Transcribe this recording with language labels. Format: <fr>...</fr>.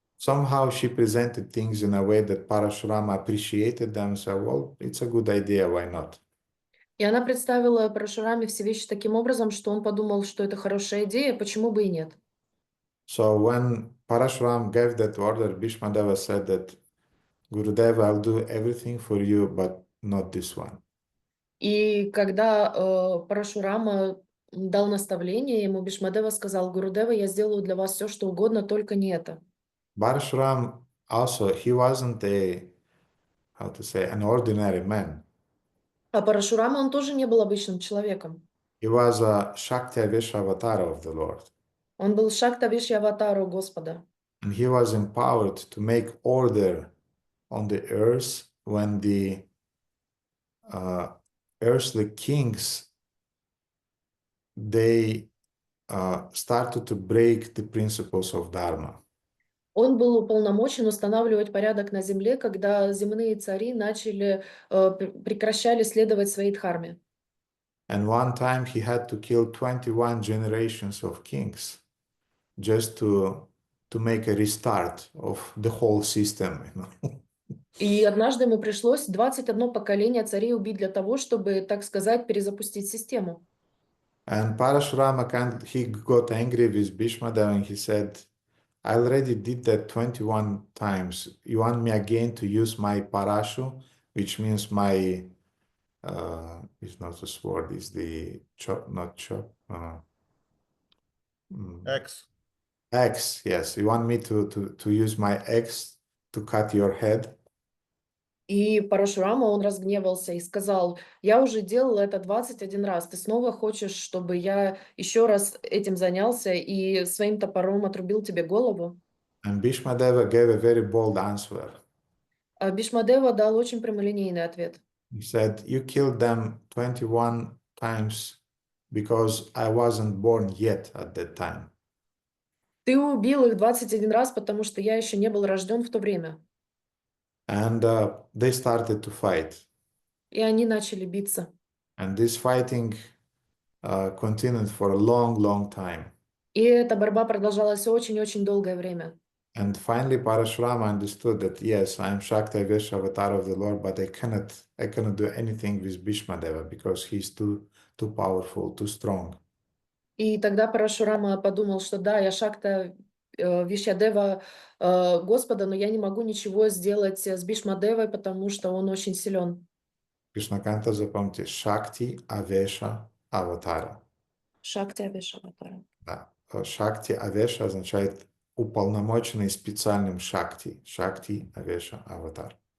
<en>Somehow she presented things in a way that Parashurama appreciated them, so, well, it's a good idea, why not?</en> <ru>И она представила Парашураме все вещи таким образом, что он подумал, что это хорошая идея, почему бы и нет.</ru> <en>So when Parashuram gave that order, Bhīṣmadeva said that, Gurudeva, I'll do everything for you, but not this one.</en> <ru>И когда Парашурама дал наставление, ему Бhīṣmadeva сказал: Гурудева, я сделаю для вас все, что угодно, только не это.</ru> <en>Parashuram also, he wasn't an ordinary man.</en> <ru>А Парашурама, он тоже не был обычным человеком.</ru> <en>He was a Shakti avatar of the Lord.</en> <ru>Он был Шактавишья аватару Господа.</ru> <en>And he was empowered to make order on the earth when the earthly kings, they started to break the principles of Dharma.</en> <ru>Он был уполномочен устанавливать порядок на земле, когда земные цари прекращали следовать своей дхарме.</ru> <en>And one time he had to kill 21 generations of kings just to make a restart of the whole system.</en> <ru>И однажды ему пришлось 21 поколение царей убить для того, чтобы, так сказать, перезапустить систему.</ru> <en>And Parashurama, he got angry with Bhīṣmadeva and he said, I already did that 21 times. You want me again to use my parashu, which means my, it's not a sword, it's the chop, not chop. X. X, yes. You want me to use my X to cut your head?</en> <ru>И Парашурама, он разгневался и сказал: я уже делал это 21 раз, ты снова хочешь, чтобы я еще раз этим занялся и своим топором отрубил тебе голову?</ru> <en>And Bhīṣmadeva gave a very bold answer.</en> <ru>А Бhīṣmadeva дал очень прямолинейный ответ.</ru> <en>He said, you killed them 21 times because I wasn't born yet at that time.</en> <ru>Ты убил их 21 раз, потому что я еще не был рожден в то время.</ru> <en>And they started to fight.</en> <ru>И они начали биться.</ru> <en>And this fighting continued for a long, long time.</en> <ru>И эта борьба продолжалась очень-очень долгое время.</ru> <en>And finally, Parashurama understood that yes, I am Shakti Vesha avatar of the Lord, but I cannot do anything with Bhīṣmadeva because he's too powerful, too strong.</en> <ru>И тогда Парашурама подумал, что да, я Шакта Вишьядева Господа, но я не могу ничего сделать с Бhīṣmadevой, потому что он очень силен. Krishna Kanta запомните, Shakti Avesha Avatara. Шакти Авешаватара. Да. Shakti Avesha означает уполномоченный специальным Shakti.</ru> <sa>Shakti Avesha Avatar.</sa>